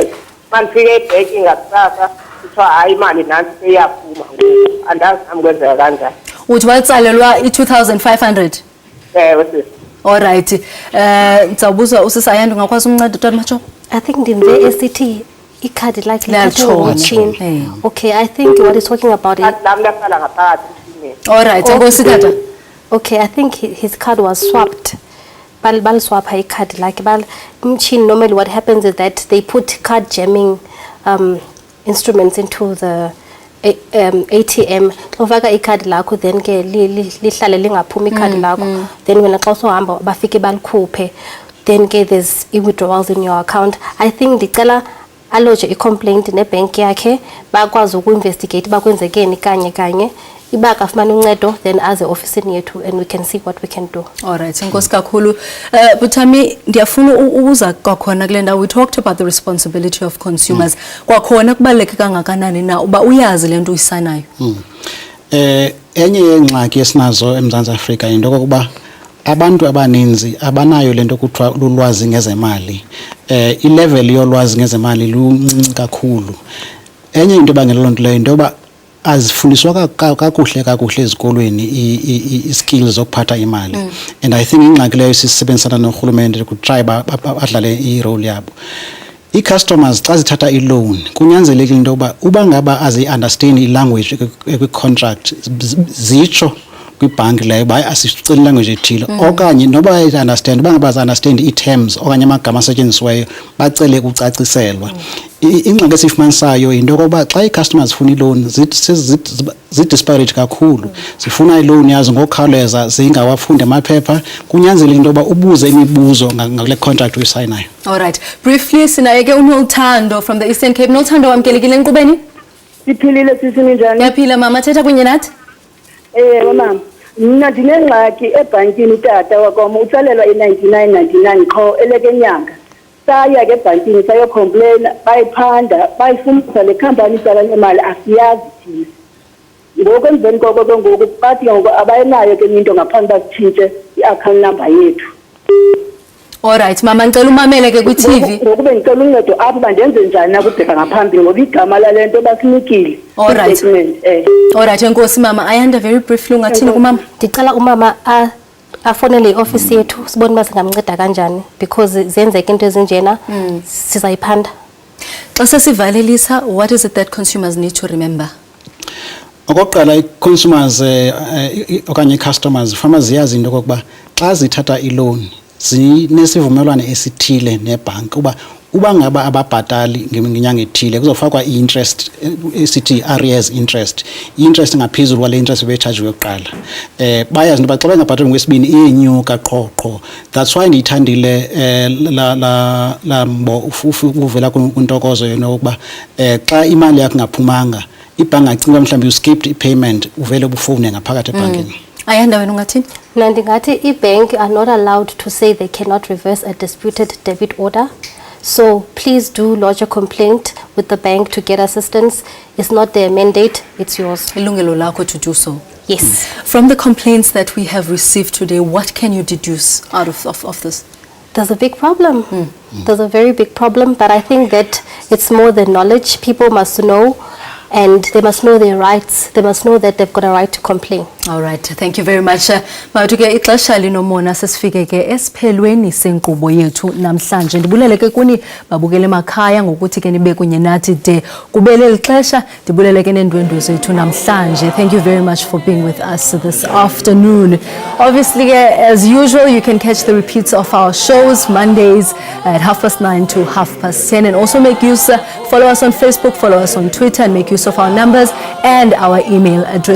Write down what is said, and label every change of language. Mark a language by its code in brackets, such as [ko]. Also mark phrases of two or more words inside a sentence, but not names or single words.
[xh] Mandifike ebhenki ngakusasa kuthiwa hayi imali nansi seyaphuma ngoku. Andazi nami kwenzeka kanjani. Uthi watsalelwa i-2500? Sisi. [en] Alright. [xh] Ndizawubuza usisayanda ungakwazi umnceda tata Mashoba? [en] I think [xh] ndimve esithi ikhadi lakhe Liyatshona. [en] Okay, I think what he's talking about is [xh] Lami lahlala ngaphakathi emshinini. Alright, enkosi tata. [en] okay, I think his card was swapped. Bal swap iCard like bal machine. Normally what happens is that they put card jamming instruments into the ATM. [xh] Ufaka iCard lakho then ke lihlale lingaphumi iCard lakho. [en] Then when [xh] xa usohamba bafike balikhuphe, [en] then ke there's withdrawals in your account. I think [xh] ndicela aloje i-complaint nebank yakhe bakwazi uku-investigate bakwenzekeni kanye iba kafumana uncedo then aze ofisini yethu [en] and we can see what we can do. Alright, [xh] enkosi kakhulu. Butami ndiyafuna ukuza kwakhona kule ndawo. [en] We talked about the responsibility of consumers. [xh] Kwakhona kubaluleke kangakanani na uba uyazi lento uyisayinayo? Enye yengxaki esinazo eMzantsi Afrika into kokuba abantu abaninzi abanayo lento kuthiwa lulwazi ngezemali. I-level yolwazi ngezemali luncinci kakhulu. Enye into ebangela loo nto leyo into yoba azifundiswa kakuhle ezikolweni i-skills zokuphatha imali. [en] And I think [xh] ingxaki leyo sisebenzisana norhulumente kutry badlale i-role yabo. I-customers xa zithatha i-loan kunyanzelekile into yoba uba ngaba azi-understand i-language kwi-contract zitsho kwibhanki leyo bayi asicela ilanguage ethile okanye noba bayi-understand uba ngaba bazi-understand ii-terms okanye amagama asetyenzisiweyo bacele kucaciselwa. Ingxaki esiyifumanisayo yinto yokokuba xa ii-customers zifuna i-loan zi-disparate kakhulu. Zifuna i-loan yazo ngokukhawuleza zingawafundi amaphepha. Kunyanzelekile into yoba ubuze imibuzo ngale contract uyisayinayo. [en] Alright, briefly [xh] sinaye ke uNoluthando [en] from the Eastern Cape. [xh] Noluthando wamkelekile enkqubeni? Siphilile sisi ninjani? Yaphila mama, thetha kunye nathi. Mama, mina ndinengxaki ebhankini tata wakwami utsalelwa i-99.99 qho elekenyanga. Saya ke ebhankini sayocomplaina bayiphanda bayifundisa le company itsala imali asiyazi thina. Ngoku emveni koko ke ngoku bathi ngoku abayinayo ke into ngaphandle basitshintshe i-account number yethu. Alright mama, ngicela umamele ke kwi-TV. Ngoku bengicela uncedo apho bandenze njani na kubheka ngaphambili ngoba igama lale basinikile. Alright. Alright enkosi mama. Ayanda [en] very briefly [xh] ungathini kumama? Ndicela umama afonele i-office yethu sibone uba singamnceda kanjani because zenzeka into ezinjena sizayiphanda. Xa sesivalelisa, [en] what is it that consumers need to remember? [xh] Okokuqala i-consumers okanye i-customers farmers ziyazi into kokuba xa zithatha i-loan zinesivumelwano esithile nebhanki uba ngaba ababhatali ngenyanga ethile kuzofakwa i-interest esithi [en] arrears interest. [xh] I-interest ngaphezulu kwale interest bebetshajiwe yokuqala. Bayazi into xa bengabhatali ngokwesibini iyenyuka qho. [en] That's why [xh] ndiyithandile la mbo uvela kuntokozo yena ukuba xa imali yakho ngaphumanga ibhanki acinga mhlawumbe [en] you skipped [xh] i-payment uvele ubufowune ngaphakathi ebhankini. Ayanda wena ungathini? Mina ndingathi [en] i-bank are not allowed to say they cannot reverse a disputed debit order. So please do lodge a complaint with the bank to get assistance. It's not their mandate, it's yours. [xh] Yilungelo Lakho [en] to do so. Yes. From the complaints that we have received today, what can you deduce out of this? There's a big problem. There's a very big problem, but I think that it's more than knowledge. People must know, and they must know their rights. They must know that they've got a right to complain. All right, thank you very much. [xh] Mawethu ke ixesha linomona sesifike ke esiphelweni senkqubo yethu namhlanje. Ndibulele ke kuni babukele emakhaya ngokuthi ke nibe kunye nathi de kubele lixesha. Ndibulele ke neendwendwe zethu namhlanje. [en] Thank you very much for being with us this afternoon. Obviously, as usual, you can catch the repeats of our shows Mondays at 9:30 to 10:30, and also make use, follow us on Facebook, follow us on Twitter, and make use of our numbers and our email address.